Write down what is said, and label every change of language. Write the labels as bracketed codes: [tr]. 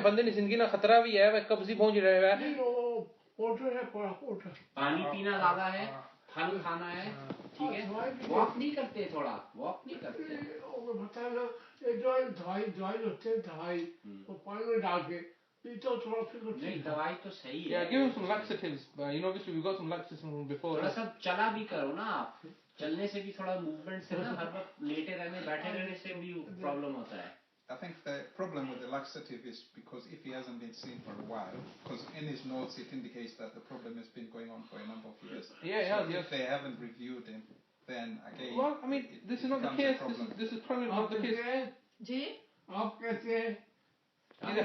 [hi] बंदे ने जिंदगी ना खतरा भी है, वह कब्जी पहुंच रहा है। पानी पीना ज्यादा है, फल खाना है, ठीक है? वॉक नहीं करते, थोड़ा वॉक नहीं करते। दवाई होते हैं, दवाई वो पानी में डाल के पीतो थोड़ा फिर नहीं, दवाई तो सही है। [en] Yeah, give him some laxatives. Obviously we've got some laxatives from before. [hi] थोड़ा सा चला भी करो ना आप, चलने से भी थोड़ा मूवमेंट से ना, हर वक्त लेटे रहने बैठे रहने से भी प्रॉब्लम होता है। [en] I think the problem with the laxative is because if he hasn't been seen for a while, because in his notes it indicates that the problem has been going on for a number of years. Yeah, if they haven't reviewed him, then again. Well, I mean, this is not the case. This is probably not the case. [hi] जी? आप कैसे हैं?